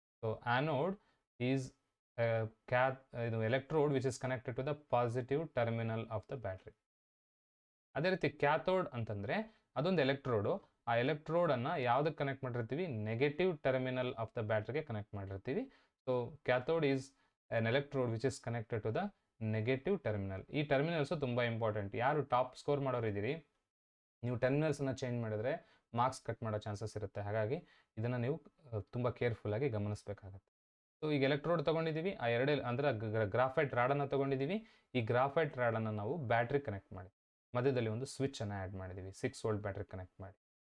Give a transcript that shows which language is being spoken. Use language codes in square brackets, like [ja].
[en] So anode is ಇದು electrode which is connected to the positive terminal of the battery. [kn] ಅದೇ ರೀತಿ cathode ಅಂತಂದರೆ ಅದೊಂದು ಎಲೆಕ್ಟ್ರೋಡು. ಆ ಎಲೆಕ್ಟ್ರೋಡನ್ನು ಯಾವುದಕ್ಕೆ ಕನೆಕ್ಟ್ ಮಾಡಿರ್ತೀವಿ, negative terminal of the ಬ್ಯಾಟ್ರಿಗೆ connect ಮಾಡಿರ್ತೀವಿ. [en] So cathode is an electrode which is connected to the negative terminal. [kn] ಈ terminals ತುಂಬ ಇಂಪಾರ್ಟೆಂಟ್. ಯಾರು ಟಾಪ್ ಸ್ಕೋರ್ ಮಾಡೋರಿದ್ದೀರಿ, ನೀವು ಟರ್ಮಿನಲ್ಸನ್ನು ಚೇಂಜ್ ಮಾಡಿದ್ರೆ ಮಾರ್ಕ್ಸ್ ಕಟ್ ಮಾಡೋ ಚಾನ್ಸಸ್ ಇರುತ್ತೆ. ಹಾಗಾಗಿ ಇದನ್ನು ನೀವು ತುಂಬ ಕೇರ್ಫುಲ್ಲಾಗಿ ಗಮನಿಸಬೇಕಾಗತ್ತೆ. ಸೊ ಈಗ ಎಲೆಕ್ಟ್ರೋಡ್ ತೊಗೊಂಡಿದ್ದೀವಿ, ಆ ಅಂದರೆ ಗ್ರಾಫೈಟ್ ರಾಡನ್ನು ತೊಗೊಂಡಿದ್ದೀವಿ. ಈ ಗ್ರಾಫೈಟ್ ರಾಡನ್ನು ನಾವು ಬ್ಯಾಟ್ರಿ ಕನೆಕ್ಟ್ ಮಾಡಿ ಮಧ್ಯದಲ್ಲಿ ಒಂದು ಸ್ವಿಚ್ಚನ್ನು ಆ್ಯಡ್ ಮಾಡಿದ್ದೀವಿ, 6 ವೋಲ್ಟ್ ಬ್ಯಾಟ್ರಿ ಕನೆಕ್ಟ್ ಮಾಡಿ.